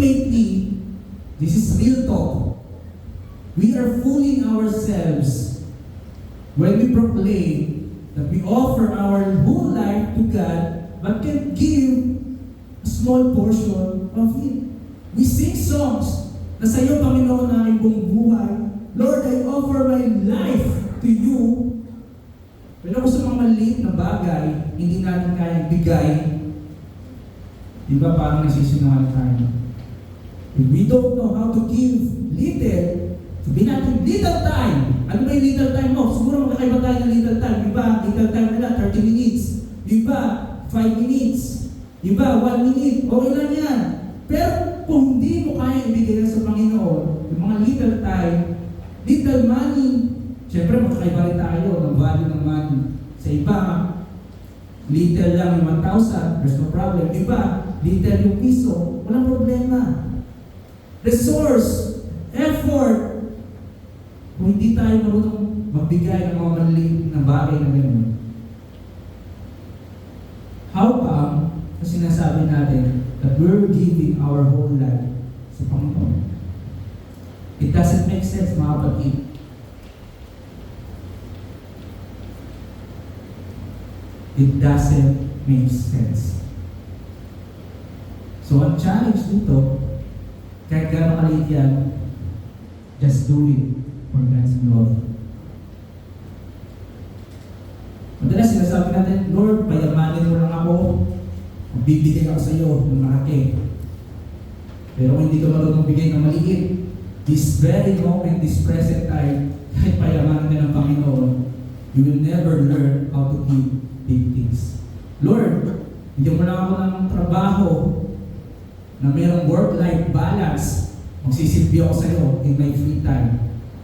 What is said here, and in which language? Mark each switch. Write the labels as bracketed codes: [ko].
[en] ultimately, this is real talk. We are fooling ourselves when we proclaim that we offer our whole life to God but can give a small portion of it. We sing songs [tl] na sa iyo, Panginoon, ang aking buong buhay. [en] Lord, I offer my life to you. [tl] Pero kung sa mga maliit na bagay, hindi natin kayang bigay, di ba parang nasisinungaling tayo? [en] If we don't know how to give little, [tl] sabihin natin, [en] little time. [tl] Ano ba yung little time mo? Siguro magkakaiba tayo ng little time. Iba, little time nila, 30 minutes. Iba, 5 minutes. Iba, 1 minute. Okay lang yan. Pero kung hindi mo kaya ibigay sa Panginoon, yung mga little time, little money, syempre magkakaiba rin tayo ng value ng money. Sa iba, little lang yung 1,000, [en] there's no problem. [tl] Iba, little yung piso, walang problema. Resource, effort, kung hindi tayo marunong magbigay ng mga maliit na bagay na gano'n. [en] How come, [tl] kasi sinasabi natin [en] that we're giving our whole life sa Panginoon? It doesn't make sense, [tl] mga kapatid. [en] It doesn't make sense. So, [tl] ang challenge dito, kahit gano'ng kaliit yan, [en] just do it for God's glory. [tl] Madalas sinasabi natin, Lord, payamanin mo lang ako, bibigay ako sa iyo ng malaki. Pero kung hindi ka marunong bigay ng maliit, [en] this very moment, this present time, [tl] kahit payamanin ka ng Panginoon, [en] you will never learn how to give big things. [tl] Lord, bigyan mo lang ako ng trabaho na mayroong work-life balance, magsisilbi ako sa iyo [en] in my free time.